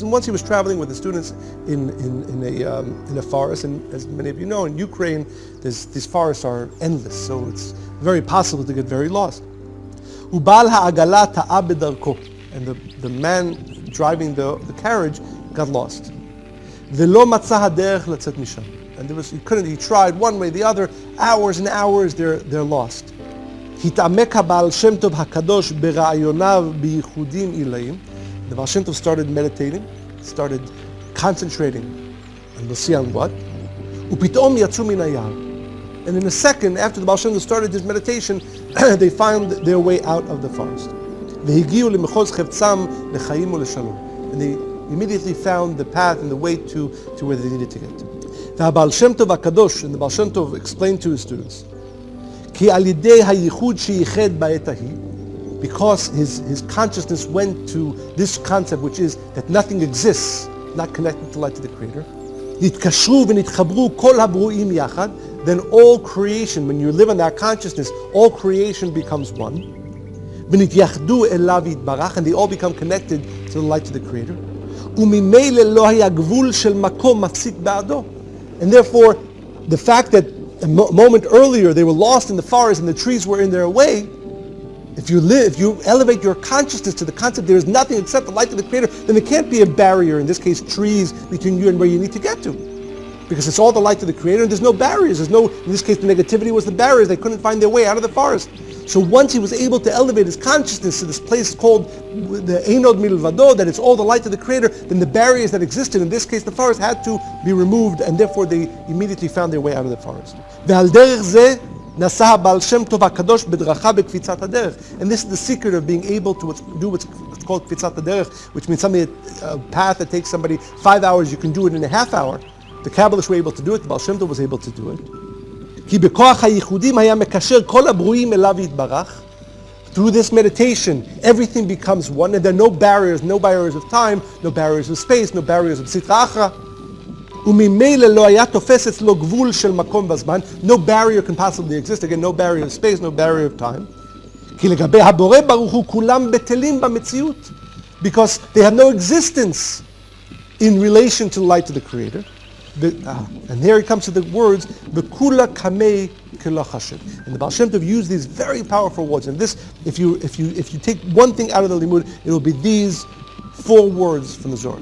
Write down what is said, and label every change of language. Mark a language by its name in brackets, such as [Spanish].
[English] And once he was traveling with the students in a forest, and as many of you know, in Ukraine, these forests are endless, so it's very possible to get very lost. [Hebrew] Ubal ha'agala ta'a bedarko, [English] and the man driving the carriage got lost. [Hebrew] V'lo matza haderech letzet misham. [English] And he tried one way, the other, hours and hours, they're lost. [Hebrew] התעמק הבעל שם טוב הקדוש ברעיוניו בייחודים עילאיים. [English] The Baal Shem Tov started meditating, started concentrating, and we'll see on what. [Hebrew] ופתאום יצאו מן היער. [English] And in a second, after the Baal Shem Tov started his meditation, they found their way out of the forest. [Hebrew] והגיעו למחוז חפצם לחיים ולשלום. [English] And they immediately found the path and the way to where they needed to get. [Hebrew] והבעל שם טוב הקדוש, [English] and the Baal Shem Tov explained to his students, [Hebrew] כי על ידי הייחוד שייחד בעת ההיא, [English] because his consciousness went to this concept, which is that nothing exists not connected to light to the Creator, [Hebrew] נתקשרו ונתחברו כל הברואים יחד, [English] then all creation, when you live in that consciousness, all creation becomes one. [Hebrew] ונתייחדו אליו יתברך, [English] and they all become connected to the light to the Creator. [Hebrew] וממילא לא היה גבול של מקום מפסיק בעדו. [English] And therefore, the fact that a moment earlier they were lost in the forest and the trees were in their way, if you elevate your consciousness to the concept there is nothing except the light of the Creator, then there can't be a barrier, in this case trees, between you and where you need to get to. Because it's all the light of the Creator and there's no barriers. In this case the negativity was the barriers. They couldn't find their way out of the forest. So once he was able to elevate his consciousness to this place called the Einod Milvado, that it's all the light of the Creator, then the barriers that existed, in this case the forest, had to be removed, and therefore they immediately found their way out of the forest. And this is the secret of being able to do what's called Kvitzat HaDerech, which means a path that takes somebody 5 hours, you can do it in a half hour. The Kabbalists were able to do it, the Baal Shem Tov was able to do it. [Hebrew] כי בכוח הייחודים היה מקשר כל הברואים אליו יתברך. [English] Through this meditation, everything becomes one, and there are no barriers of time, no barriers of space, no barriers of סטרא אחרא. [Hebrew] וממילא לא היה תופס אצלו גבול של מקום בזמן. [English] No barrier can possibly exist. Again, no barrier of space, no barrier of time. [Hebrew] כי לגבי הבורא ברוך הוא כולם בטלים במציאות. [English] Because they have no existence in relation to the light of the Creator. And here he comes to the words, [Aramaic] "V'kula kamei kelachashiv." [English] And the Baal Shem Tov used these very powerful words. And this, if you take one thing out of the limud, it will be these 4 words from the Zohar.